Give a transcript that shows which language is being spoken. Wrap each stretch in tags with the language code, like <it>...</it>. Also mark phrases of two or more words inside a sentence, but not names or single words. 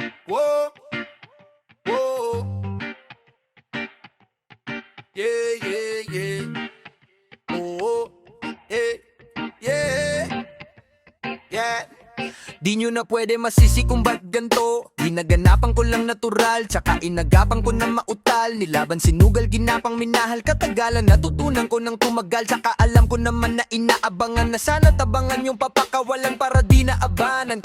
<en>Whoa, whoa, yeah, yeah, yeah. Oh, hey, yeah, yeah.</en> <tl>Di nyo na pwede masisi kung ba't ganto. Ginaganapan ko lang natural, tsaka inagapan ko na mautal. Nilaban sinugal, ginapang minahal. Katagalan natutunan ko ng tumagal, tsaka alam ko naman na inaabangan na sana tabangan yung papakawalan para di naabanan.</tl>